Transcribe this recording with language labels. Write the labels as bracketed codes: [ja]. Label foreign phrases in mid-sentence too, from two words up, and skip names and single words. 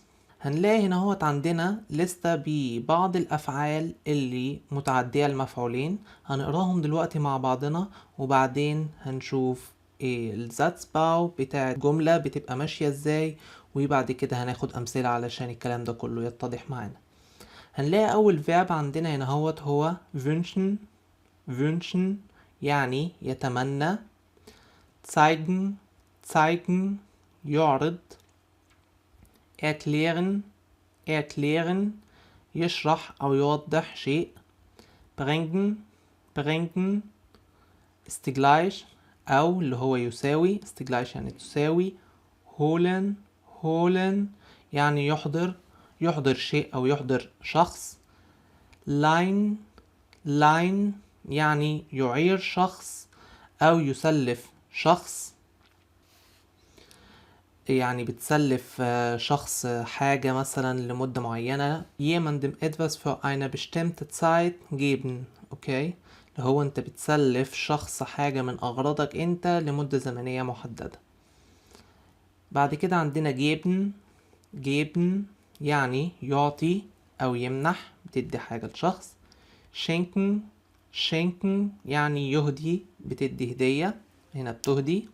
[ar] هنلاقي هنا هوت عندنا لستة ببعض الأفعال اللي متعدية المفعولين، هنقراهم دلوقتي مع بعضنا وبعدين هنشوف ايه الزاتس باو بتاع جملة بتبقى ماشية ازاي، وبعد كده هناخد أمثلة علشان الكلام ده كله يتضح معانا. هنلاقي أول فيرب عندنا هنا هوت هو wünschen. wünschen يعني يتمنى. [de] zeigen. zeigen يعرض. erklären. erklären [ar] يشرح أو يوضح شيء. [de] bringen. bringen ist gleich [ar] أو اللي هو يساوي. [de] ist gleich [ar] يعني تساوي. [de] holen. holen [ar] يعني يحضر. يحضر شيء أو يحضر شخص. leihen. leihen يعني يعير شخص أو يسلف شخص، يعني بتسلف شخص حاجة مثلا لمدة معينة. [de] jemandem etwas für eine bestimmte Zeit geben. [ar] اوكي، اللي هو انت بتسلف شخص حاجة من اغراضك انت لمدة زمنية محددة. بعد كده عندنا [de] geben. geben [ar] يعني يعطي او يمنح، بتدي حاجة لشخص. [de] schenken. schenken [ar] يعني يهدي، بتدي هدية، هنا بتهدي.